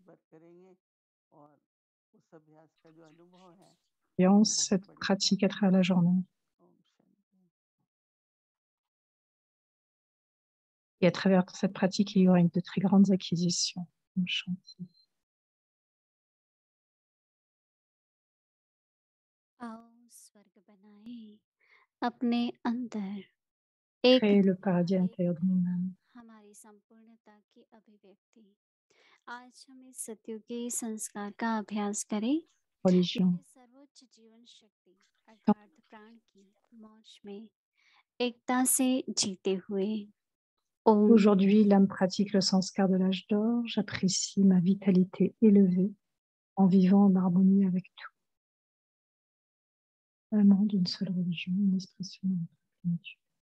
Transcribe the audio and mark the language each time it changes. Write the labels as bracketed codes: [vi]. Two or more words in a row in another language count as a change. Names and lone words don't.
[fr] Et on cette pratique à travers la journée. Et à travers cette pratique, il y aura de très grandes acquisitions. [hi] आओ स्वर्ग बनाए अपने अंदर [fr] Créer le paradis à l'intérieur de nous-mêmes. [hi] हमारी संपूर्णता की अभिव्यक्ति आज हम इस सत्युगी संस्कार का अभ्यास करें [fr] Religion. [hi] सर्वोच्च जीवन शक्ति अर्थात प्राण की मौज में एकता से जीते हुए [fr] Aujourd'hui, l'âme pratique le sanskar de l'âge d'or. J'apprécie ma vitalité élevée en vivant en harmonie avec tout. Vraiment d'une seule religion, une expression de notre plénitude.